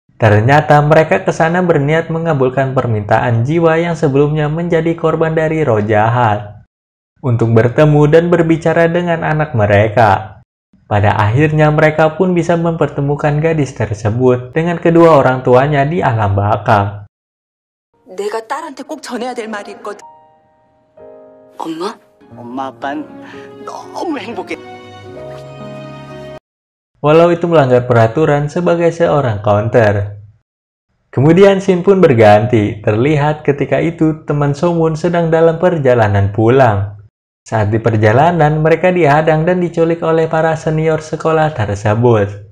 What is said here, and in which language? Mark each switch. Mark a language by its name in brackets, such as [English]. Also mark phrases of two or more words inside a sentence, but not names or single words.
[Indonesian] Ternyata mereka ke sana berniat mengabulkan permintaan jiwa yang sebelumnya menjadi korban dari roh jahat, untuk bertemu dan berbicara dengan anak mereka. Pada akhirnya mereka pun bisa mempertemukan gadis tersebut dengan kedua orang tuanya di alam baka. [Korean] 내가 딸한테 꼭 전해야 될 말이 있거든. 엄마? 엄마 아빠는 너무 행복해. [Indonesian] Walau itu melanggar peraturan sebagai seorang counter. Kemudian scene pun berganti. Terlihat ketika itu teman Somun sedang dalam perjalanan pulang. Saat di perjalanan, mereka dihadang dan diculik oleh para senior sekolah tersebut.